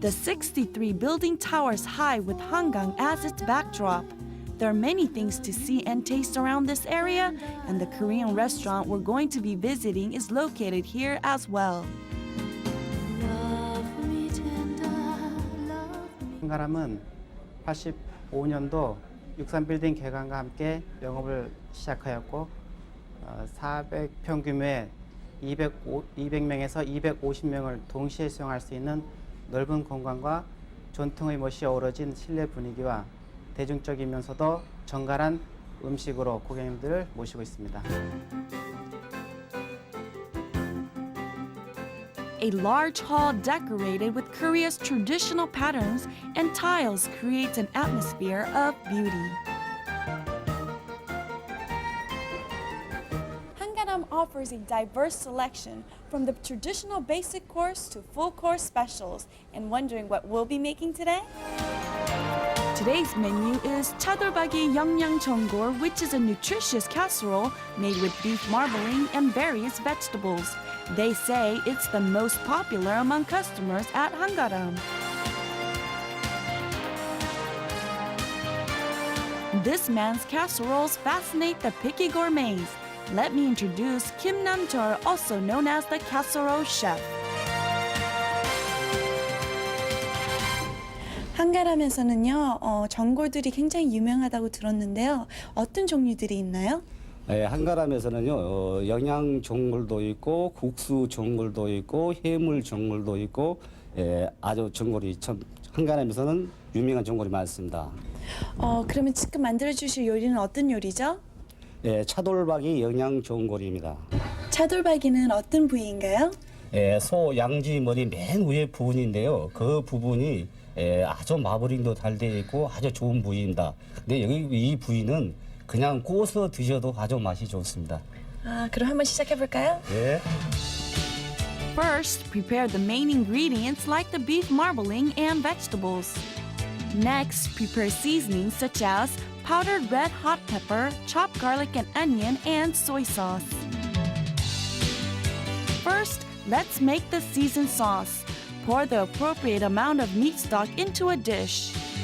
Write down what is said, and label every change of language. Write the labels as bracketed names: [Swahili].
[English] The 63 building towers high with Hangang as its backdrop. There are many things to see and taste around this area, and the Korean restaurant we're going to be visiting is located here as well. Love me tender, love me. [Korean] 한가람은 85년도 63빌딩 개관과 함께 영업을 시작하였고 400평 규모의 200명에서 250명을 동시에 수용할 수 있는 넓은 공간과 전통의 멋이 어우러진 실내 분위기와 대중적이면서도 정갈한 음식으로 고객님들을 모시고 있습니다. [English] A large hall decorated with Korea's traditional patterns and tiles creates an atmosphere of beauty. Hangaram offers a diverse selection from the traditional basic course to full course specials. And wondering what we'll be making today? Today's menu is 차돌박이 영양전골, which is a nutritious casserole made with beef marbling and various vegetables. They say it's the most popular among customers at Hangaram. This man's casseroles fascinate the picky gourmets. Let me introduce Kim Nam-chul, also known as the casserole chef. [Korean] 한가람에서는요, 전골들이 굉장히 유명하다고 들었는데요. 어떤 종류들이 있나요? 네, 한가람에서는요, 영양 전골도 있고, 국수 전골도 있고, 해물 전골도 있고, 아주 전골이 참 한가람에서는 유명한 전골이 많습니다. 그러면 지금 만들어주실 요리는 어떤 요리죠? 네, 차돌박이 영양 전골입니다. 차돌박이는 어떤 부위인가요? 소 양지 머리 맨 위에 부분인데요. 그 부분이 아주 마블링도 잘 되어 있고 아주 좋은 부위입니다. 근데 여기 이 부위는 그냥 구워서 드셔도 아주 맛이 좋습니다. 그럼 한번 시작해 볼까요? 네. [English] First, prepare the main ingredients like the beef marbling and vegetables. Next, prepare seasonings such as powdered red hot pepper, chopped garlic and onion, and soy sauce. First, let's make the seasoned sauce. Pour the appropriate amount of meat stock into a dish.